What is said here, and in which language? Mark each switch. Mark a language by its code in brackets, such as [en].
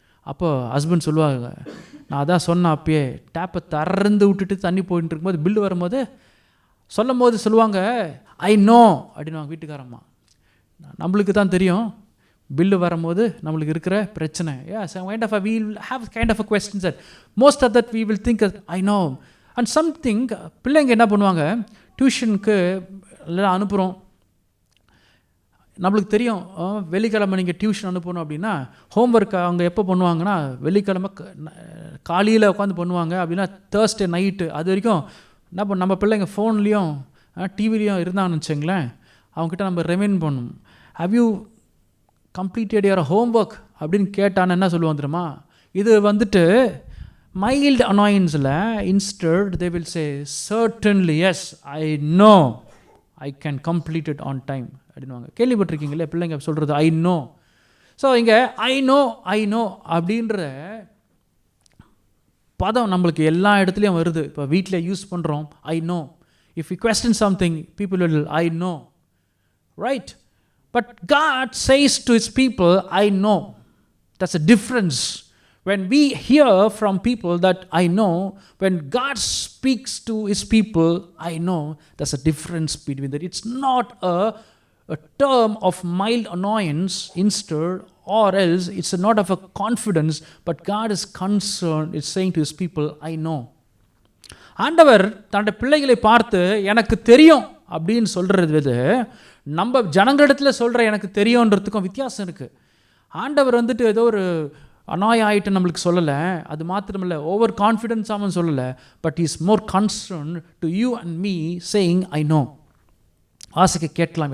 [ta] அப்போ ஹஸ்பண்ட் சொல்லுவாங்க, நான் அதான் சொன்னேன் அப்பயே, டேப்பை திறந்து விட்டுட்டு தண்ணி போயிட்டு இருக்கும்போது பில்லு வரும்போது சொல்லுவாங்க ஐ நோ அப்படின்வாங்க வீட்டுக்காரம்மா. நம்மளுக்கு தான் தெரியும் பில்லு வரும்போது நம்மளுக்கு இருக்கிற பிரச்சனை. [en] we'll have kind of a questions that most of that we will think I know. And something [ta] பிள்ளைங்க என்ன பண்ணுவாங்க, டியூஷனுக்கு எல்லாம் அனுப்புகிறோம். நம்மளுக்கு தெரியும் வெள்ளிக்கிழமை நீங்கள் டியூஷன் அனுப்பணும் அப்படின்னா ஹோம்ஒர்க் அவங்க எப்போ பண்ணுவாங்கன்னா வெள்ளிக்கிழமை காலையில் உட்காந்து பண்ணுவாங்க. அப்படின்னா தேர்ஸ்டே நைட்டு அது வரைக்கும் என்ன நம்ம பிள்ளைங்க ஃபோன்லேயும் டிவிலையும் இருந்தாங்கன்னு வச்சுங்களேன், அவங்ககிட்ட நம்ம ரிமைண்ட் பண்ணணும். [en] how you completed your homework [ta] அப்படின்னு கேட்டான்னு என்ன சொல்லுவோம் தெரியுமா? இது வந்துட்டு mild அனாயன்ஸில் [en] instead they will say certainly yes I know I can complete it on time [ta] அப்படின்வாங்க. கேள்விப்பட்டிருக்கீங்களே பிள்ளைங்க சொல்கிறது ஐ நோ. ஸோ இங்கே ஐ நோ அப்படின்ற பதம் நம்மளுக்கு எல்லா இடத்துலையும் வருது. இப்போ வீட்டில் யூஸ் பண்ணுறோம் I know. [en] If you question something people will I know, right? But God says to His people, I know. That's a difference. When we hear from people that I know, when God speaks to His people, I know, there's a difference between that. It's not a term of mild annoyance instead, or else it's not of a confidence, but God is concerned, is saying to His people, I know. [ta] ஆண்டவர் தன்னுடைய பிள்ளைகளை பார்த்து எனக்கு தெரியும் அப்படின்னு சொல்கிறது நம்ம ஜனங்களிடத்தில் சொல்கிற எனக்கு தெரியுன்றதுக்கும் வித்தியாசம் இருக்குது. ஆண்டவர் வந்துட்டு ஏதோ ஒரு அனாயாயிட்டு நம்மளுக்கு சொல்லலை, அது மாத்திரமில்லை ஓவர் கான்ஃபிடென்ஸாகவும் சொல்லலை. [en] But is more concern to you and me saying I know. [ta] ஆசைக்கு கேட்கலாம்.